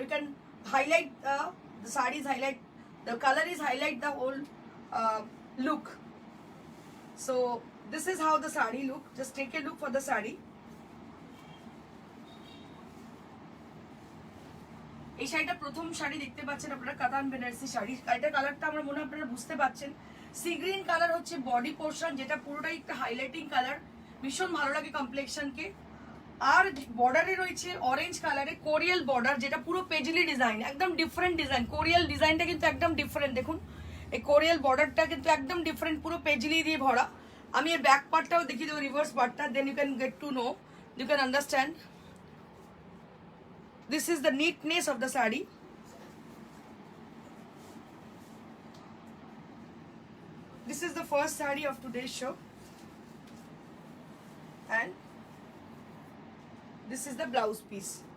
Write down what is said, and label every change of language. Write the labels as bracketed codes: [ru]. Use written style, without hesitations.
[en] You can highlight the sarees, highlight the color is highlight the whole look. So this is how the saree look. Just take a look for the saree. [bn] এই শাড়িটা প্রথম শাড়ি দেখতে পাচ্ছেন আপনারা, কাতান বেনারসি শাড়ি। এটা কালারটা আমার মনে হয় আপনারা বুঝতে পাচ্ছেন। সি গ্রিন কালার হচ্ছে বডি পোর্শন, যেটা পুরোটাই একটা হাইলাইটিং কালার, ভীষণ ভালো লাগে কমপ্লেকশনকে। আর বর্ডারে রয়েছে অরেঞ্জ কালারে কোরিয়াল বর্ডার, যেটা পুরো পেজলি ডিজাইন, একদম ডিফারেন্ট ডিজাইন। কোরিয়াল ডিজাইনটা কিন্তু একদম ডিফারেন্ট। দেখুন এই কোরিয়াল বর্ডারটা কিন্তু একদম ডিফারেন্ট, পুরো পেজলি দিয়ে ভরা। আমি এর ব্যাক পার্টটাও দেখিয়ে দেবো, রিভার্স পার্টটা, [en] Then you can get to know, you can understand. This is the neatness of the saree. This is the first saree of today's show, and this is the blouse piece.